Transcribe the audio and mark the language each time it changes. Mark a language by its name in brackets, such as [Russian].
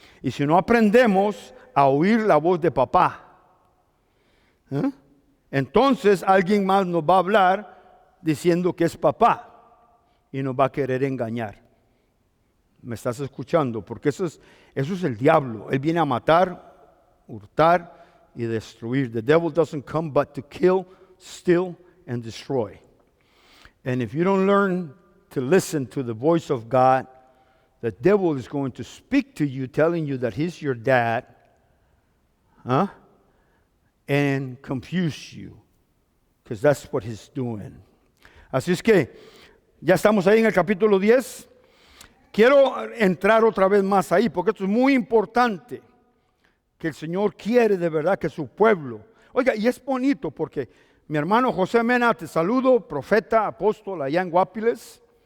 [Spanish] Y si no aprendemos a oír la voz de papá, entonces alguien más nos va a hablar diciendo que es papá y nos va a querer engañar. ¿Me estás escuchando? Porque eso es el diablo. Él viene a matar, hurtar y destruir. [English] The devil doesn't come but to kill, steal, and destroy. And if you don't learn to listen to the voice of God, the devil is going to speak to you, telling you that he's your dad, and confuse you, because that's what he's doing. [Spanish] Así es que ya estamos ahí en el capítulo 10. Quiero entrar otra vez más ahí, porque esto es muy importante, que el Señor quiere de verdad que su pueblo. Oiga, y es bonito porque mi hermano José Mena, te saludo, profeta, apóstol allá en Guapiles.